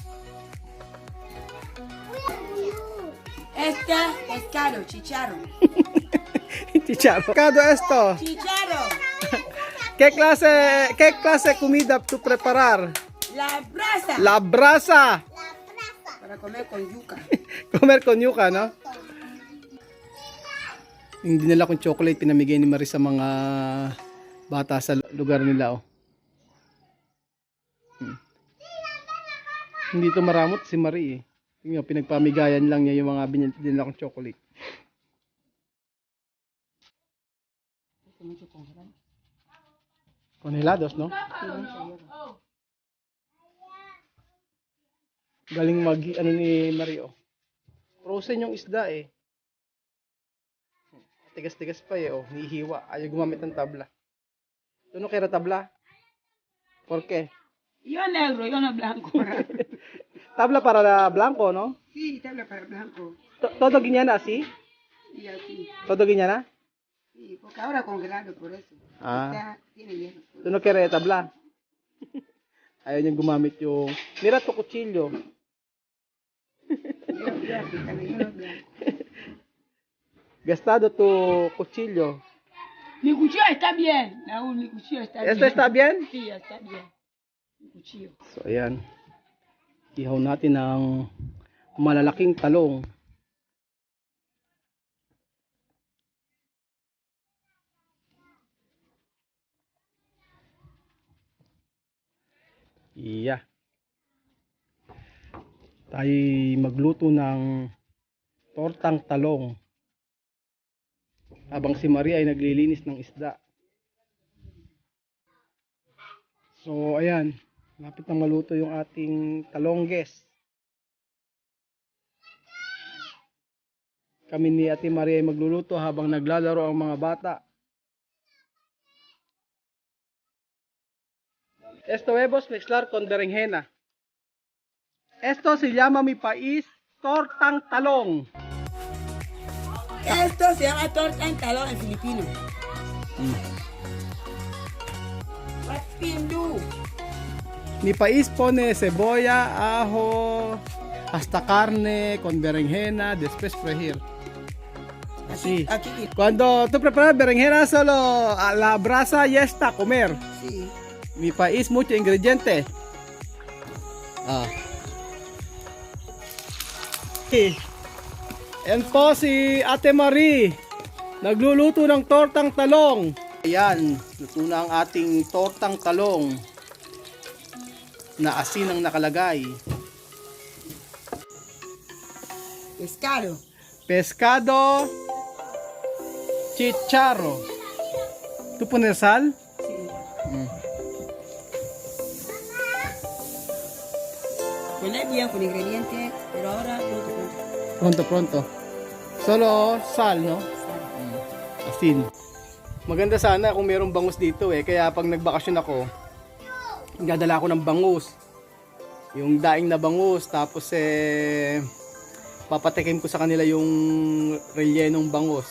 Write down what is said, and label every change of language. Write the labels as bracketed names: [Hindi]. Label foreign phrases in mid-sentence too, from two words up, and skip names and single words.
[Spanish] Este pescado, chicharo. Chicharro. Pescado esto. Chicharo. ¿Qué clase de comida tú preparar? La brasa. La brasa. Para comer con yuca. Comer con yuca, no? [Filipino] Yung dinala kong chocolate, pinamigay ni Marie sa mga bata sa lugar nila, oh. Hindi to maramot si Marie, eh. Yung pinagpamigayan lang niya yung mga dinala kong chocolate. [Spanish] Congelados, no? [Filipino] Galing ano ni Marie, oh. Frozen yung isda, eh. Tigas-tigas pa eh, oh. Hihiwa. Ayaw gumamit ng tabla. [Spanish] ¿Tú no quieres tabla? ¿Por qué? Yo negro, yo no blanco. Tabla para blanco, ¿no? Sí, tabla para blanco. ¿Todo guiñana así? Y así. ¿Todo guiñana? Sí, porque ahora congelado por eso. Ah. Tiene hielo. ¿Tú no quieres tabla? [Filipino] Ayaw niyang gumamit yung... Mira to kutsilyo. [Spanish] Yo no blanco. Gastado tu cuchillo. Mi cuchillo está bien, Raúl, mi cuchillo está bien. ¿Esto está bien? Sí, está bien. Mi cuchillo. [Filipino] So, ayan. Ihaw natin ng malalaking talong. Yeah. Tayo magluto ng tortang talong. Habang si Maria ay naglilinis ng isda. So, ayan. Lapit na maluto yung ating talongges. Kami ni Ate Maria ay magluluto habang naglalaro ang mga bata. [Spanish] Esto huevos mezclar con berenjena. Esto se llama mi país [Filipino] tortang talong. [Spanish] Esto se llama torta en talón en filipino. [English] What pin do? [Spanish] Mi país pone cebolla, ajo, hasta carne con berenjena, después freír. Así. Aquí. Cuando tú preparas berenjena solo a la brasa ya está comer. Sí. Mi país mucho ingrediente. [Filipino] Ah. Yan po si Ate Marie. Nagluluto ng tortang talong. Ayan, luto na ang ating tortang talong. Na asin ang nakalagay. [Spanish] Pescado. Pescado, chicharo. ¿Tú pones sal? Sí. Huele bien con ingredientes, pero ahora Pronto, pronto. Solo sal, no? [Filipino] Asin. Maganda sana kung mayroong bangus dito eh. Kaya pag nagbakasyon ako, dadala ako ng bangus. Yung daing na bangus. Tapos papatikim ko sa kanila yung rellenong bangus.